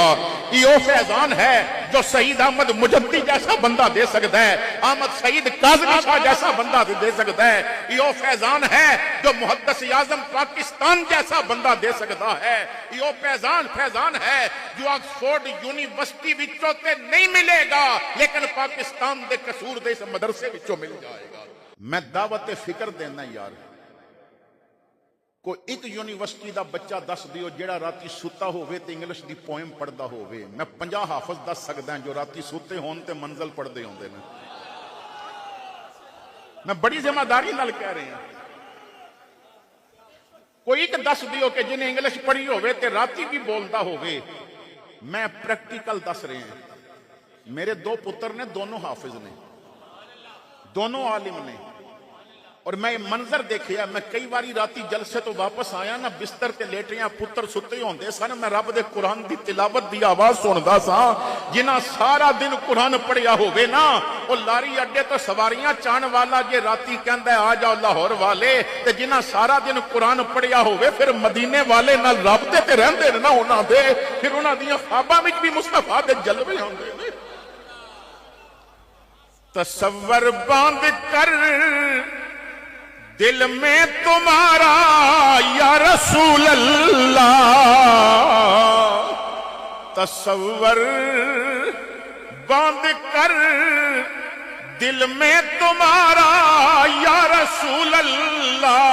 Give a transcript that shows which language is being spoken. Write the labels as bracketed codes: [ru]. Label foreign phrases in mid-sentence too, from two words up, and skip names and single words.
[ur] یہ وہ فیضان ہے جو سعید احمد مجدی جیسا بندہ دے سکتا ہے، احمد سعید کاظمی شاہ جیسا بندہ دے سکتا ہے۔ یہ وہ فیضان ہے جو محدث اعظم پاکستان جیسا بندہ دے سکتا ہے۔ یہ وہ فیضان ہے جو [pa] آکسفورڈ یونیورسٹی وچوں تے نہیں ملے گا، لیکن پاکستان دے قصور دے اس مدرسے وچوں مل جائے گا۔ میں دعوت فکر دینا یار، کوئی ایک یونیورسٹی دا بچہ دس دیو جیڑا راتی ستا ہوئے تے انگلش دی پوئم پڑھدا ہوئے۔ میں 50 حافظ دس سکدا ہیں جو راتی سوتے ہون تے منزل پڑھ دے ہوندے نے۔ میں بڑی ذمہ داری نال کہہ رہے ہیں، کوئی ایک دس دیو کہ جنہیں انگلش پڑھی ہوئے تے راتی بھی بولدا ہوئے۔ میں پریکٹیکل دس رہے ہیں، میرے دو پتر نے، دونوں حافظ نے، دونوں عالم نے، [ur] اور میں یہ منظر [pa] دیکھیا۔ میں کئی باری راتی جلسے تو واپس آیا نا، بستر تے لیٹیاں پتر ستے ہوندے سن، میں رب دے قرآن دی تلاوت دی آواز سندا سا۔ جنہاں سارا دن قرآن پڑھیا ہوئے نا، وہ لاری اڈے تو سواریاں چان والا جے راتی کہندا ہے آ جاؤ لاہور والے، تے جنہاں سارا دن قرآن پڑھیا ہوئے پھر مدینے والے نال رابطے تے رہندے نا انہاں دے، پھر انہاں دیاں خواباں وچ بھی مصطفیٰ دے جلوے ہوندے نے۔ [ur] تصور باندھ کر دل میں تمہارا [ar] یا رسول اللہ، [ur] تصور باندھ کر دل میں تمہارا [ar] یا رسول اللہ،